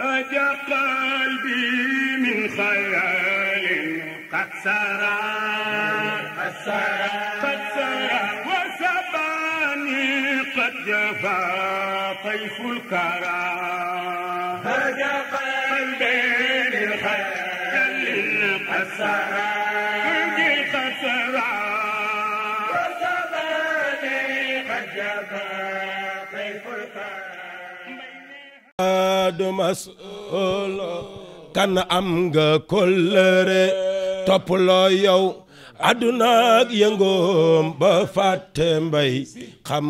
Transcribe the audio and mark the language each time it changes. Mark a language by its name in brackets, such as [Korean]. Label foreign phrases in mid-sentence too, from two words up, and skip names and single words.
[Arabic] هجا قلبي من خيال قد سرى وسباني قد جفا طيف الكرى هجا قلبي من خيال قد سرى [Wolof] du mas'ul kan am nga kóllëre toppaloo yow àdduna ak yëngoom ba fàtte mbay xam